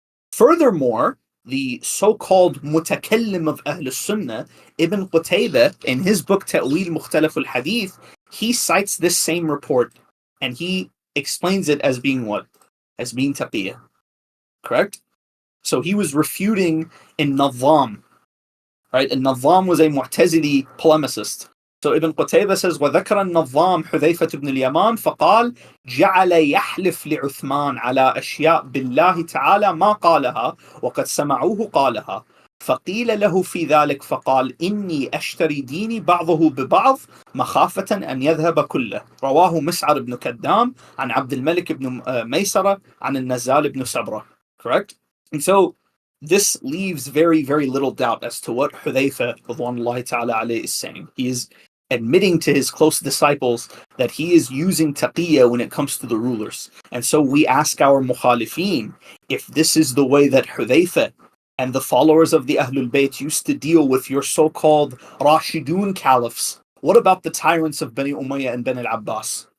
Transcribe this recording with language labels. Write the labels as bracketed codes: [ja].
[en] Furthermore, the so-called mutakallim of Ahl Sunnah, Ibn Qutaybah, in his book Ta'wil Mukhtalaf al-Hadith, he cites this same report, and he explains it as being what? As being Taqiyah. Correct? So he was refuting in Nadham. Right? And Nadham was a Mu'tazili polemicist. So Ibn Qutaybah says, [ar] وَذَكَرَ النَّظَّامُ حُذَيْفَةُ بْنِ الْيَمَانِ فَقَالَ جَعَلَ يَحْلِفْ لِعُثْمَانَ عَلَى أَشْيَاء بِاللَّهِ تَعَالَى مَا قَالَهَا وَقَدْ سَمَعُوهُ قَالَهَا فقيل له في ذلك فقال إني أشتري ديني بعضه ببعض مخافة أن يذهب كله. رواه مسعر بن كدام عن عبد الملك بن ميسرة عن النزال بن سبرة. [en] Correct? And so this leaves very, very little doubt as to what Hudhayfa radwanullahi ta'ala alayhi is saying. He is admitting to his close disciples that he is using taqiyah when it comes to the rulers. And so we ask our mukhalifin, if this is the way that Hudhayfa and the followers of the Ahlul Bayt used to deal with your so-called Rashidun caliphs, what about the tyrants of Bani Umayyah and Bani al-Abbas?